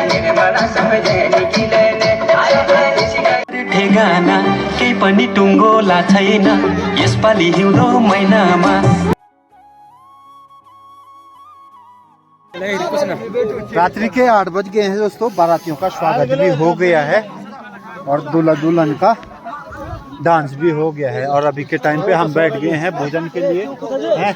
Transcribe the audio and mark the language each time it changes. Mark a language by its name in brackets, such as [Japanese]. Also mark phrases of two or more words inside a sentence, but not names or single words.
[Nepali] ठेगाना केही पनि टुङ्गोला छैन यसपालि हिउँदो महिनामा। [Hindi] रात्रि के 8 बज गए हैं दोस्तों। बारातियों का स्वागत भी हो गया है और दूल्हा दुल्हन का डांस भी हो गया है और अभी के टाइम पे हम बैठ गए हैं भोजन के लिए हैं।